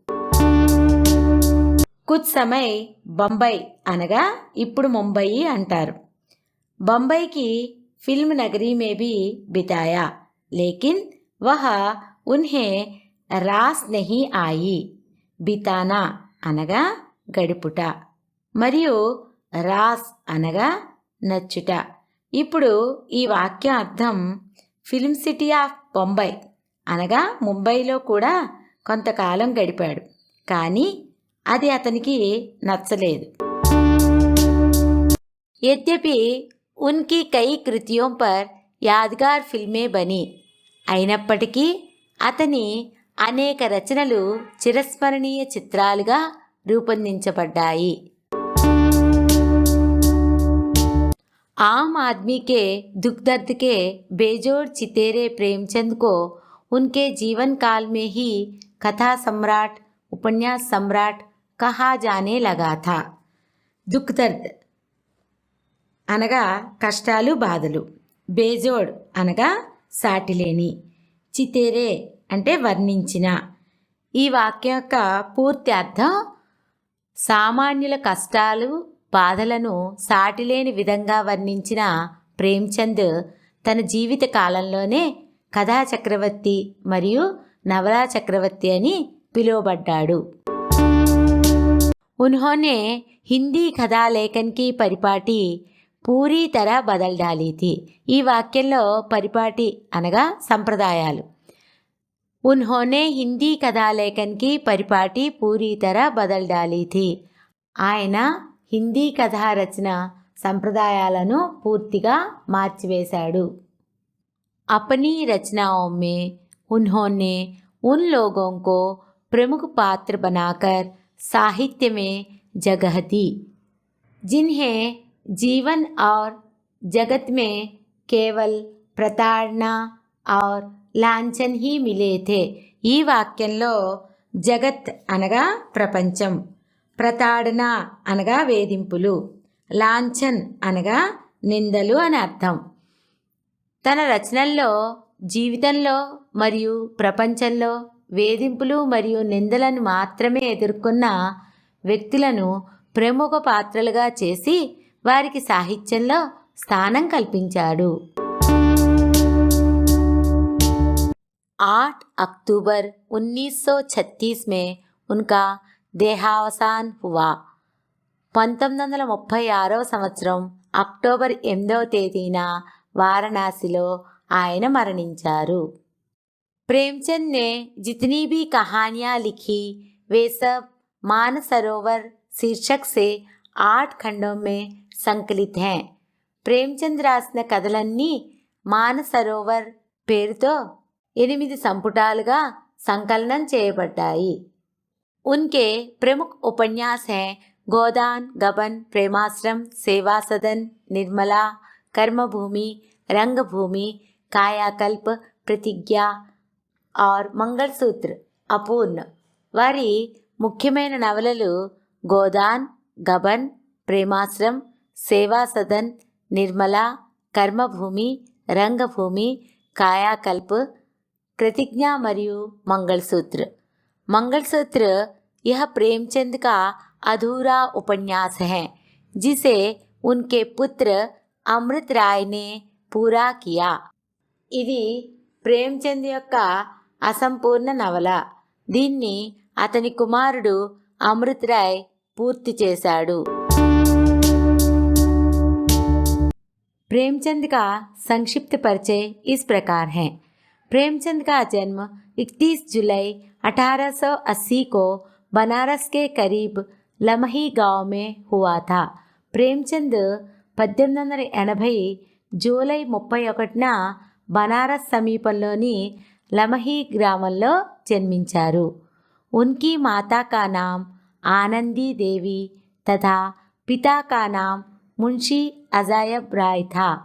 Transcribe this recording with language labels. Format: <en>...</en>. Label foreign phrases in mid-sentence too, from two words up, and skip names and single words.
<hi>कुछ समय</hi> <te>बम्बई అనగా ఇప్పుడు ముంబయి అంటారు.</te> <hi>बम्बई की फिल्म नगरी में भी बिताया, लेकिन वह उन्हें रास नहीं आई.</hi> <te>बिताना అనగా గడుపుట మరియు రాస్ అనగా నచ్చుట. ఇప్పుడు ఈ వాక్యం అర్థం</te> <en>film city of Bombay</en> <te>అనగా ముంబైలో కూడా కొంతకాలం గడిపాడు, కానీ అది అతనికి నచ్చలేదు.</te> <hi>यद्यपि उनकी कई कृतियों पर यादगार फिल्में बनी,</hi> <te>అయినప్పటికీ అతని అనేక రచనలు చిరస్మరణీయ చిత్రాలుగా రూపొందించబడ్డాయి.</te> <hi>आम आदमी के दुख दर्द के बेजोड़ चितेरे प्रेमचंद को उनके जीवन काल में ही कथा सम्राट, उपन्यास सम्राट कहा जाने लगा था. दुख दर्द</hi> <te>అనగా కష్టాలు, బాధలు, బేజోడ్ అనగా సాటిలేని, చితేరే అంటే వర్ణించిన. ఈ వాక్యం యొక్క పూర్తి అర్థం సామాన్యుల కష్టాలు, బాధలను సాటిలేని విధంగా వర్ణించిన ప్రేమ్చంద్ తన జీవిత కాలంలోనే కథా చక్రవర్తి మరియు నవలా చక్రవర్తి అని పిలువబడ్డాడు.</te> <hi>उन्होंने हिंदी कथा लेखन की परिपाटी पूरी तरह बदल डाली थी.</hi> <te>ఈ వాక్యంలో పరిపాటి అనగా సంప్రదాయాలు.</te> <hi>उन्होंने हिंदी कथालेखन की परिपाटी पूरी तरह बदल डाली थी.</hi> <te>ఆయన హిందీ కథా రచన సంప్రదాయాలను పూర్తిగా మార్చివేశాడు.</te> <hi>अपनी रचनाओं में उन्होंने उन लोगों को प्रमुख पात्र बनाकर साहित्य में जगह दी, जिन्हें जीवन और जगत में केवल प्रताड़ना और లాంఛన్ ही मिले थे।</hi> <te>ఈ వాక్యంలో జగత్ అనగా ప్రపంచం, ప్రతాడన అనగా వేధింపులు, లాంఛన్ అనగా నిందలు అని అర్థం. తన రచనల్లో జీవితంలో మరియు ప్రపంచంలో వేధింపులు మరియు నిందలను మాత్రమే ఎదుర్కొన్న వ్యక్తులను ప్రముఖ పాత్రలుగా చేసి వారికి సాహిత్యంలో స్థానం కల్పించాడు.</te> <hi>8 अक्टूबर 1936 में उनका देहावसान हुआ.</hi> <te>1936వ సంవత్సరం అక్టోబర్ 8వ తేదీన వారణాసిలో ఆయన మరణించారు.</te> <hi>प्रेमचंद ने जितनी भी कहानियाँ लिखी वे सब मानसरोवर शीर्षक से 8 खंडों में संकलित हैं.</hi> <te>ప్రేమచంద్ రాసిన కథలన్నీ మానసరోవర్ పేరుతో 8 సంపుటాలుగా సంకలనం చేయబడ్డాయి.</te> <hi>उनके प्रमुख उपन्यास हैं गोदान, गबन, प्रेमाश्रम, सेवा सदन, निर्मला, कर्मभूमि, रंगभूमि, कायाकल्प, प्रतिज्ञा और मंगलसूत्र अपूर्ण.</hi> <te>వారి ముఖ్యమైన నవలలు గోదాన్, గబన్, ప్రేమాశ్రం, సేవా సదన్, నిర్మలా, కర్మభూమి, రంగభూమి, కాయాకల్ప్, प्रतिज्ञा मरियु मंगलसूत्र.</te> <hi>मंगलसूत्र यह प्रेमचंद का अधूरा उपन्यास है जिसे उनके पुत्र अमृत राय ने पूरा किया.</hi> <te>ఇది ప్రేమచంద్ యొక్క అసంపూర్ణ నవల. దీన్ని అతని కుమారుడు అమృత్ రాయ్ పూర్తి చేశాడు.</te> <hi>प्रेमचंद का संक्षिप्त परिचय इस प्रकार है. प्रेमचंद का जन्म 31 जुलाई 1880 को बनारस के करीब लमही गांव में हुआ था.</hi> <te>प्रेमचंद 1880 జూలై 31న బనారస్ సమీపంలోని లమహీ గ్రామంలో జన్మించారు.</te> <hi>उनकी माता का नाम आनंदी देवी तथा पिता का नाम मुंशी अजायब राय था.</hi>